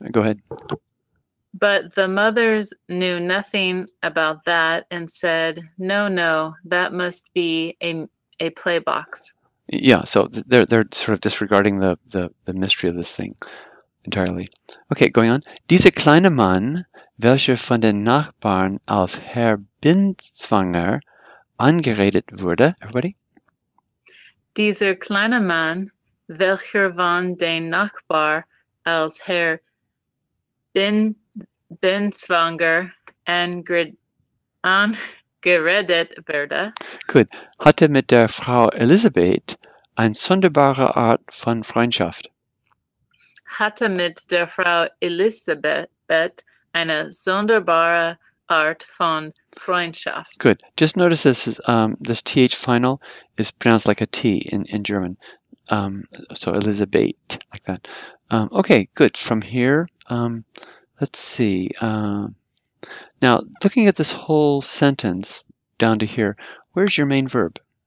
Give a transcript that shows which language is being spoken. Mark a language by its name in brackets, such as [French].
[English] Go ahead. But the mothers knew nothing about that and said, no, that must be a play box. Yeah, so they're sort of disregarding the mystery of this thing entirely. Okay, going on. [German] Dieser kleine Mann, welcher von den Nachbarn als Herr Binswanger angeredet wurde. [English] Everybody? [German] Dieser kleine Mann, welcher von den Nachbarn als Herr Binswanger angeredet wurde. Gut. Hatte mit der Frau Elisabeth eine sonderbare Art von Freundschaft. Hatte mit der Frau Elisabeth eine sonderbare Art von Freundschaft. [English] Good. Just notice this th final is pronounced like a T in German. So Elisabeth, like that. Okay, good. From here, let's see. Now, looking at this whole sentence down to here, where's your main verb?